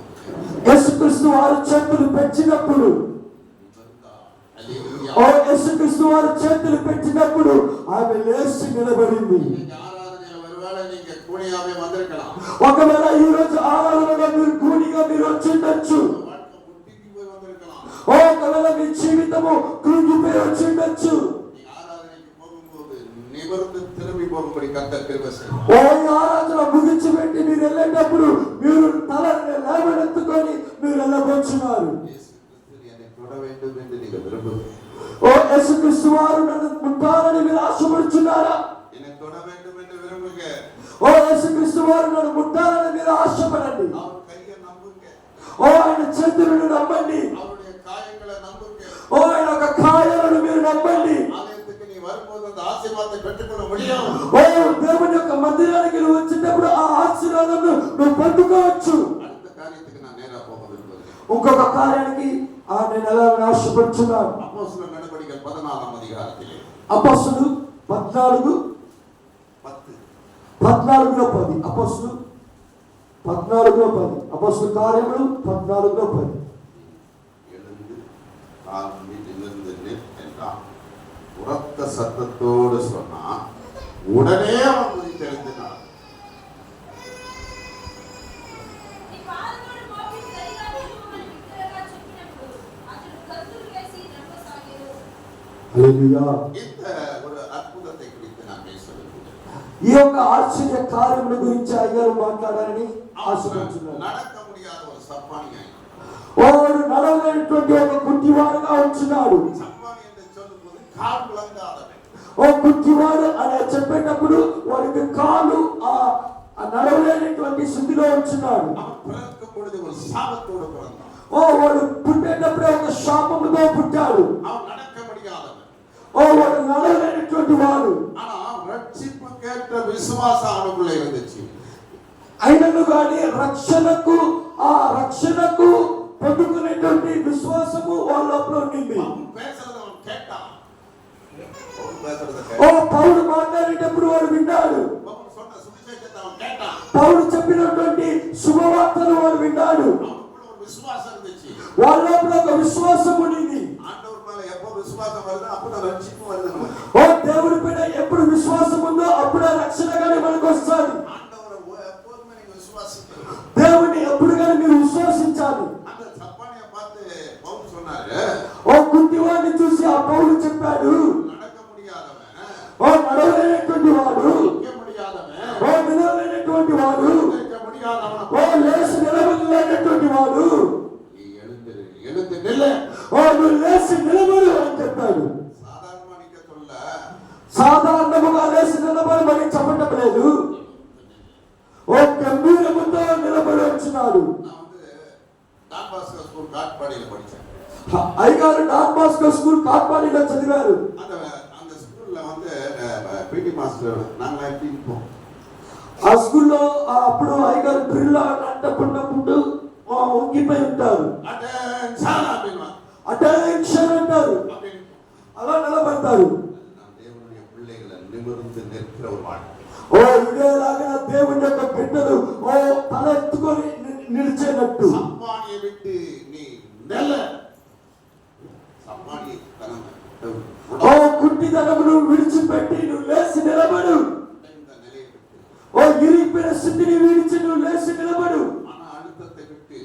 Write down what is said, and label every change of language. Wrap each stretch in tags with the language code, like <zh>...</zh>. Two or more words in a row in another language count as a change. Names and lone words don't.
<te>యేసుక్రీస్తు వారు చేతులు పెట్టినప్పుడు</te> <ta>நிமிர்ந்தா. அல்லேலூயா.</ta> <te>ఓ యేసుక్రీస్తు వారు చేతులు పెట్టినప్పుడు ఆమె లేచి నిలబడింది.</te> <ta>இன்னைக்கு ஆராதனையில ஒருவேளை நீங்க கூடியாவே வந்திருக்கலாம்.</ta> <te>ఒకవేళ ఈ రోజు ఆరాధనలో మీరు కూనిగా మీరు వచ్చి ఉండొచ్చు.</te> <ta>வாழ்க்கை முட்டிக்கு போய் வந்திருக்கலாம்.</ta> <te>ఓ ఒకవేళ మీ జీవితము కృంగిపోయి వచ్చి ఉండొచ్చు.</te> <ta>நீ ஆராதனைக்கு போகும்போது நிமிர்ந்து திரும்பி போகும்படி கர்த்தர் கிருபை செய்வார்.</ta> <te>ఓ ఈ ఆరాధన ముగించి పెట్టి మీరు వెళ్ళేటప్పుడు మీరు తలని లేవనెత్తుకొని మీరు వెళ్ళబోతున్నారు.</te> <ta>இயேசு கிறிஸ்து என்னை தொட வேண்டும் என்று நீங்கள் விரும்புகிறீர்கள்.</ta> <te>ఓ యేసుక్రీస్తు వారు నన్ను ముట్టాలని మీరు ఆశపడుచున్నారా?</te> <ta>என்னை தொட வேண்டும் என்று விரும்புங்க.</ta> <te>ఓ యేసుక్రీస్తు వారు నన్ను ముట్టాలని మీరు ఆశపడండి.</te> <ta>அவர் கையை நம்புங்க.</ta> <te>ఓ ఆయన చేతులను నమ్మండి.</te> <ta>அவருடைய காயங்களை நம்புங்க.</ta> <te>ఓ ఆయన ఒక కార్యాలను మీరు నమ్మండి.</te> <ta>ஆலயத்துக்கு நீ வரும்போது அந்த ஆசீர்வாதத்தை பெற்றுக்கொள்ள முடியும்.</ta> <te>ఓ దేవుని యొక్క మందిరానికి నువ్వు వచ్చేటప్పుడు ఆ ఆశీర్వాదం నువ్వు పొందుకోవచ్చు.</te> <ta>அடுத்த காரியத்துக்கு நான் நேரா போக விரும்புகிறேன்.</ta> <te>ఇంకొక కార్యానికి నేను ఎలా ఆశపడుచున్నాను.</te> <ta>அப்போஸ்தலர் நடபடிகள் 14ஆம் அதிகாரத்திலே</ta> <te>అపొస్తలులు 14:10 అపొస్తలులు 14:10 అపొస్తలుల కార్యములు 14:10</te> <ta>எழுந்து காலம்பி நிமிர்ந்து நில் என்றான். உரத்த சத்தத்தோடு சொன்னா உடனே அவன் குதித்தெழுந்து நடந்தான்.</ta> <te>నీ పాదములు మోపి సరిగా నిలువమని బిగ్గరగా చెప్పినప్పుడు అతడు గంతులు వేసి నడవసాగాడు. హల్లెలూయా.</te> <ta>இந்த ஒரு அற்புதத்தை குறித்து நான் பேச விரும்புகிறேன்.</ta> <te>ఈ యొక్క ఆశ్చర్య కార్యముల గురించి అయ్యారు మాట్లాడాలని ఆశపడుతున్నాను.</te> <ta>நடக்க முடியாத ஒரு சப்பானியை</ta> <te>వాడు నడవలేనటువంటి ఒక కుంటివాడుగా ఉంచున్నాడు.</te> <ta>சப்பானி என்று சொல்லும்போது கால் விளங்காதவன்.</ta> <te>ఓ కుంటివాడు అని చెప్పేటప్పుడు వాడికి కాలు ఆ నడవలేనటువంటి స్థితిలో ఉంచున్నాడు.</te> <ta>அவன் பிறக்கும் பொழுது ஒரு சாபத்தோடு பிறந்தான்.</ta> <te>ఓ వాడు పుట్టేటప్పుడే ఒక శాపముతో పుట్టాడు.</te> <ta>அவன் நடக்க முடியாதவன்.</ta> <te>ఓ వాడు నడవలేనటువంటి వాడు.</te> <ta>ஆனா ரட்சிப்பு கேட்ட விசுவாசம் அவனுக்குள்ள இருந்துச்சு.</ta> <te>అయినను కానీ రక్షణకు పొందుకునేటువంటి విశ్వాసము వాళ్ళ లోపల ఉండింది.</te> <ta>அவன் பேசுறத அவன் கேட்டான். அவன் பேசுறத ఓ கேட்டான்.</ta> <te>పౌలు మాట్లాడేటప్పుడు వాడు విన్నాడు.</te> <ta>அவன் சொன்ன சுவிசேஷத்தை அவன் கேட்டான்.</ta> <te>పౌలు చెప్పినటువంటి శుభవార్తలు వాడు విన్నాడు.</te> <ta>அவனுக்குள்ள ஒரு விசுவாசம் இருந்துச்சு.</ta> <te>వాళ్ళ లోపల ఒక విశ్వాసం ఉండింది.</te> <ta>ஆண்டவர் மேல எப்போ விசுவாசம் வருதோ அப்பதான் ரட்சிப்பு வருது நமக்கு.</ta> <te>ఓ దేవుడి పైన ఎప్పుడు విశ్వాసం ఉందో అప్పుడే రక్షణ కానీ మనకు వస్తుంది.</te> <ta>ஆண்டவரை எப்போதுமே நீங்க விசுவாசிக்கணும்.</ta> <te>దేవుని ఎప్పుడు కానీ మీరు విశ్వసించాలి.</te> <ta>அந்த சப்பானியை பார்த்து பவுல் சொன்னாரு,</ta> <te>ఓ కుంటివాడిని చూసి ఆ పౌలు చెప్పాడు,</te> <ta>நடக்க முடியாதவன்,</ta> <te>ఓ నడవలేనటువంటి వాడు,</te> <ta>நிற்க முடியாதவன்,</ta> <te>ఓ నిలవలేనటువంటి వాడు,</te> <ta>நிற்க முடியாதவன்,</ta> <te>ఓ లేచి నిలవలేనటువంటి వాడు,</te> <ta>நீ எழுந்து நில்லு.</ta> <te>ఓ నువ్వు లేచి నిలబడు అని చెప్పాడు.</te> <ta>சாதாரணமா நிக்க சொல்ல,</ta> <te>సాధారణముగా లేచి నిలబడమని చెప్పటం లేదు. ఓ గంభీరముతో నిలబడి వచ్చినాడు.</te> <ta>நான் டான் பாஸ்கோ ஸ்கூல் காட்பாடியில படிச்சேன்.</ta> <te>అయ్యగారు డాన్ బాస్కో స్కూల్ కాట్పాడిలో చదివారు.</te> <ta>அந்த பிடி மாஸ்டர் நாங்கள் எப்படி இருப்போம்?</ta> <te>ఆ స్కూల్లో అప్పుడు అయ్యగారు డ్రిల్ అంటప్పుడు వంగిపోయి ఉంటారు.</te> <ta>అటెన్షన్ அப்படின்னா</ta> <te>అటెన్షన్ అంటారు,</te> <ta>அப்படின்னு</ta> <te>అలా నిలబడతారు.</te> <ta>தேவனுடைய பிள்ளைகளை நிமிர்ந்து நிற்கிற ஒரு வாழ்க்கை.</ta> <te>ఓ ఇదేలాగా దేవుని యొక్క బిడ్డలు ఓ తల ఎత్తుకొని నిలిచేటట్టు.</te> <ta>சம்பானியை விட்டு நீ நெல்ல சம்பானி தனம்</ta> <te>ఓ కుంటితనమును విడిచిపెట్టి నువ్వు లేచి నిలబడు.</te> <ta>இந்த நிலையை விட்டு</ta> <te>ఓ ఇరిగిపోయిన స్థితిని విడిచి నువ్వు లేచి నిలబడు.</te> <ta>மன அழுத்தத்தை விட்டு</ta>